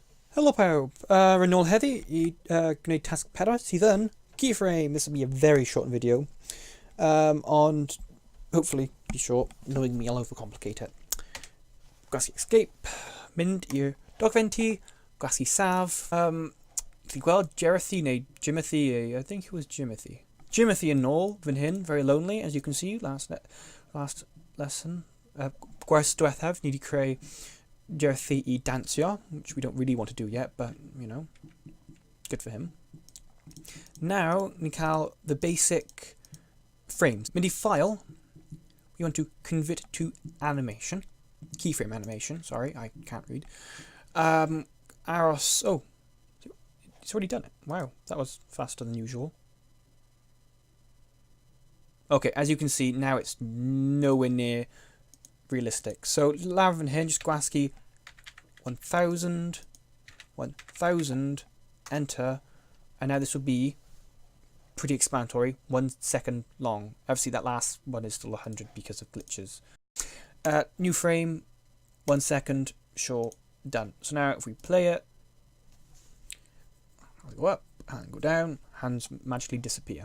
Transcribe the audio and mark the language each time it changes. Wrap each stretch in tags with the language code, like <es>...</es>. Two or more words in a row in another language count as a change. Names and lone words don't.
<cy>Helo pawb, yn ôl heddi I gwneud tasg pedwerydd sydd yn Keyframe.</cy> <en>This will be a very short video, ond hopefully be short, knowing me, I'll overcomplicate it.</en> <cy>Gwasgu escape, mynd i'r dogfenty, gwasgu saf. Chi'n gweld Jerethy neu Jimothy,</cy> <en>I think it was</en> <cy>Jimothy. Jimothy yn ôl fan hyn,</cy> <en>very lonely, as you can see, last lesson.</en> <cy>Gwers diwethaf, ni wedi creu Jerethy I dansio,</cy> <en>which we don't really want to do yet, but, you know, good for him. Now,</en> <cy>ni cael</cy> <en>the basic frames.</en> <cy>Mynd I</cy> <en>file, we want to convert to animation. Keyframe animation, sorry, I can't read. Aros, oh, it's already done it. Wow, that was faster than usual. Okay, as you can see, now it's nowhere near realistic. So,</en> <cy>lawr fan hyn, just gwasgu 1000, 1000,</cy> <en>enter, and now this will be pretty explanatory, 1 second long. Obviously, that last one is still 100 because of glitches. New frame, 1 second, sure, done. So now if we play it, I'll go up and go down, hands magically disappear.</en>